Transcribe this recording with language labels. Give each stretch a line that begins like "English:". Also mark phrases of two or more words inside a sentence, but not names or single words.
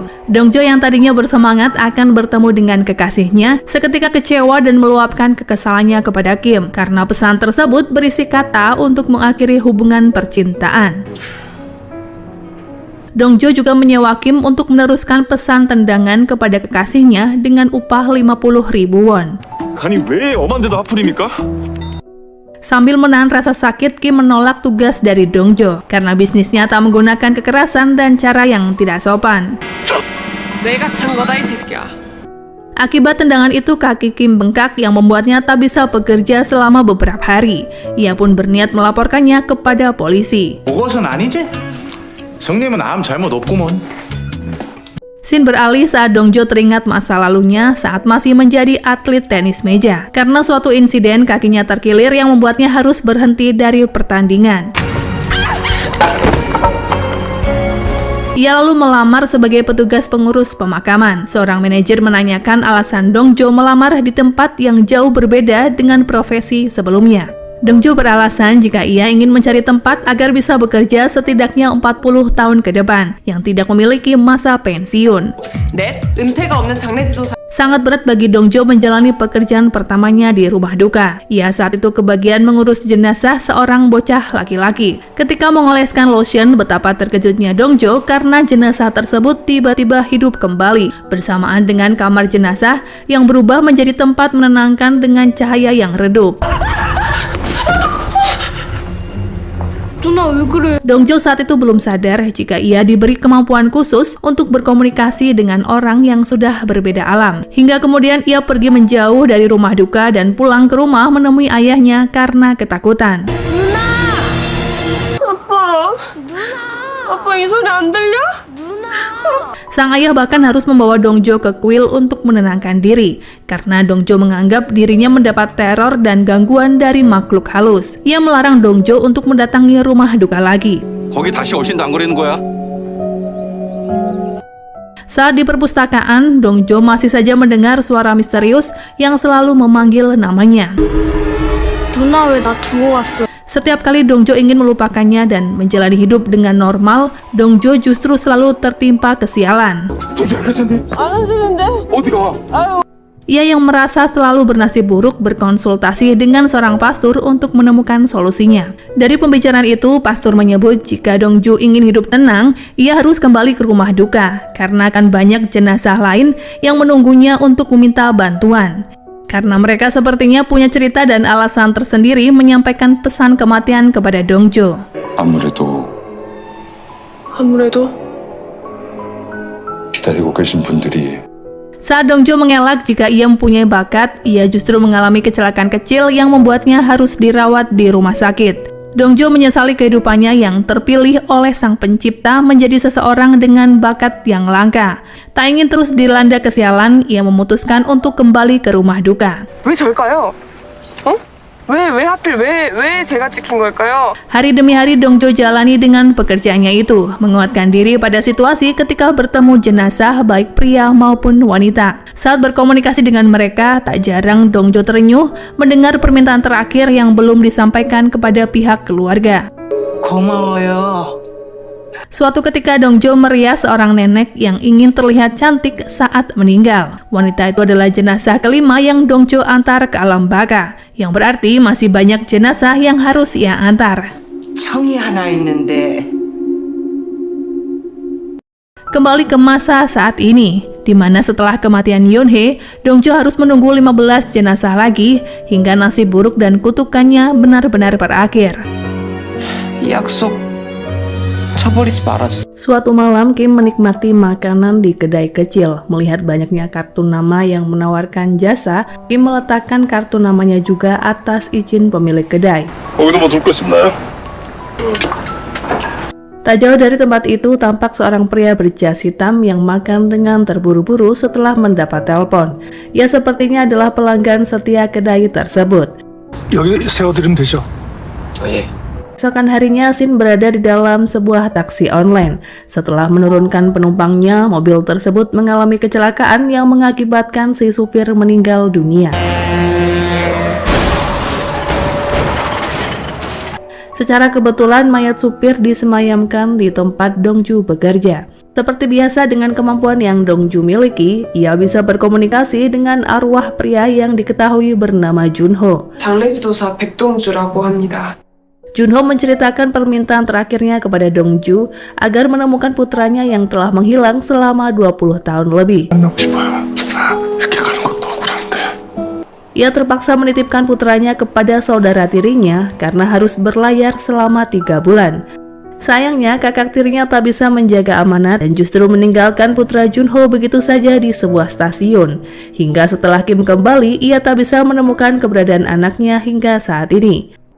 Indonesian: Dongjo yang tadinya bersemangat akan bertemu dengan kekasihnya, seketika kecewa dan meluapkan kekesalannya kepada Kim karena pesan tersebut berisi kata untuk mengakhiri hubungan percintaan. Dongjo juga menyewa Kim untuk meneruskan pesan tendangan kepada kekasihnya dengan upah 50.000 won.
Korean: 아니, 왜 엄한 데도 하필입니까?
Indonesian: Sambil menahan rasa sakit, Kim menolak tugas dari Dongjo karena bisnisnya tak menggunakan kekerasan dan cara yang tidak sopan.
Korean: 내가 찬 거다 이 새끼야.
Indonesian: Akibat tendangan itu, kaki Kim bengkak yang membuatnya tak bisa bekerja selama beberapa hari. Ia pun berniat melaporkannya kepada polisi.
Korean: 그것은 아니지? 성님은 아무 잘못 없구먼.
Indonesian: Scene beralih saat Dongjo teringat masa lalunya saat masih menjadi atlet tenis meja. Karena suatu insiden, kakinya terkilir yang membuatnya harus berhenti dari pertandingan. Ia lalu melamar sebagai petugas pengurus pemakaman. Seorang manajer menanyakan alasan Dongjo melamar di tempat yang jauh berbeda dengan profesi sebelumnya. Dongjo beralasan jika ia ingin mencari tempat agar bisa bekerja setidaknya 40 tahun ke depan, yang tidak memiliki masa pensiun.
Korean: 넷, 은퇴가 없는 장례지도사.
Indonesian: Sangat berat bagi Dongjo menjalani pekerjaan pertamanya di rumah duka. Ia saat itu kebagian mengurus jenazah seorang bocah laki-laki. Ketika mengoleskan lotion, betapa terkejutnya Dongjo karena jenazah tersebut tiba-tiba hidup kembali, bersamaan dengan kamar jenazah yang berubah menjadi tempat menenangkan dengan cahaya yang redup. Dongjo saat itu belum sadar jika ia diberi kemampuan khusus untuk berkomunikasi dengan orang yang sudah berbeda alam. Hingga kemudian ia pergi menjauh dari rumah duka dan pulang ke rumah menemui ayahnya karena ketakutan.
Korean: 아빠 이 소리 안 들려?
Indonesian: Sang ayah bahkan harus membawa Dongjo ke kuil untuk menenangkan diri, karena Dongjo menganggap dirinya mendapat teror dan gangguan dari makhluk halus. Ia melarang Dongjo untuk mendatangi rumah duka lagi.
Korean: 거기 다시 얼씬당거리는 거야?
Indonesian: Saat di perpustakaan, Dongjo masih saja mendengar suara misterius yang selalu memanggil namanya.
Korean: 누나 왜 나 두고 갔어?
Indonesian: Setiap kali Dongjo ingin melupakannya dan menjalani hidup dengan normal, Dongjo justru selalu tertimpa kesialan. Ia yang merasa selalu bernasib buruk berkonsultasi dengan seorang pastor untuk menemukan solusinya. Dari pembicaraan itu, pastor menyebut jika Dongjo ingin hidup tenang, ia harus kembali ke rumah duka, karena akan banyak jenazah lain yang menunggunya untuk meminta bantuan. Karena mereka sepertinya punya cerita dan alasan tersendiri menyampaikan pesan kematian kepada Dongjo.
Korean: 아무래도 기다리고 계신 분들이.
Indonesian: Saat Dongjo mengelak jika ia mempunyai bakat, ia justru mengalami kecelakaan kecil yang membuatnya harus dirawat di rumah sakit. Dongjo menyesali kehidupannya yang terpilih oleh sang pencipta menjadi seseorang dengan bakat yang langka. Tak ingin terus dilanda kesialan, ia memutuskan untuk kembali ke rumah duka.
Korean: 왜 절까요? 어? 왜 하필 왜 제가 찍힌 걸까요?
Indonesian: Hari demi hari Dongjo jalani dengan pekerjaannya itu, menguatkan diri pada situasi ketika bertemu jenazah baik pria maupun wanita. Saat berkomunikasi dengan mereka, tak jarang Dongjo terenyuh mendengar permintaan terakhir yang belum disampaikan kepada pihak keluarga.
Korean: 고마워요.
Indonesian: Suatu ketika Dongjo merias seorang nenek yang ingin terlihat cantik saat meninggal. Wanita itu adalah jenazah kelima yang Dongjo antar ke alam baka, yang berarti masih banyak jenazah yang harus ia antar.
Korean: 청이 하나 있는데
Indonesian: Kembali ke masa saat ini, di mana setelah kematian Yonhee, Dongjo harus menunggu 15 jenazah lagi hingga nasib buruk dan kutukannya benar-benar berakhir.
Korean: 이 약속 저버리지 말아주세요.
Indonesian: Suatu malam, Kim menikmati makanan di kedai kecil. Melihat banyaknya kartu nama yang menawarkan jasa, Kim meletakkan kartu namanya juga atas izin pemilik kedai.
Korean: 거기도 뭐 둘 거 있습나요?
Indonesian: Tak jauh dari tempat itu, tampak seorang pria berjas hitam yang makan dengan terburu-buru setelah mendapat telepon. Ia sepertinya adalah pelanggan setia kedai tersebut.
Korean: 여기 세워드리면 되죠? 예.
Indonesian: Esokan harinya, Shin berada di dalam sebuah taksi online. Setelah menurunkan penumpangnya, mobil tersebut mengalami kecelakaan yang mengakibatkan si supir meninggal dunia. Secara kebetulan, mayat supir disemayamkan di tempat Dongju bekerja. Seperti biasa dengan kemampuan yang Dongju miliki, ia bisa berkomunikasi dengan arwah pria yang diketahui bernama Junho.
Korean: 장례지도사 백동주라고 합니다.
Indonesian: Junho menceritakan permintaan terakhirnya kepada Dongju agar menemukan putranya yang telah menghilang selama 20 tahun lebih.
Korean: 만나고 싶어요. 이렇게 가는 것도 억울한데.
Indonesian: Ia terpaksa menitipkan putranya kepada saudara tirinya karena harus berlayar selama 3 bulan. Sayangnya, kakak tirinya tak bisa menjaga amanat dan justru meninggalkan putra Junho begitu saja di sebuah stasiun. Hingga setelah Kim kembali, ia tak bisa menemukan keberadaan anaknya hingga saat ini.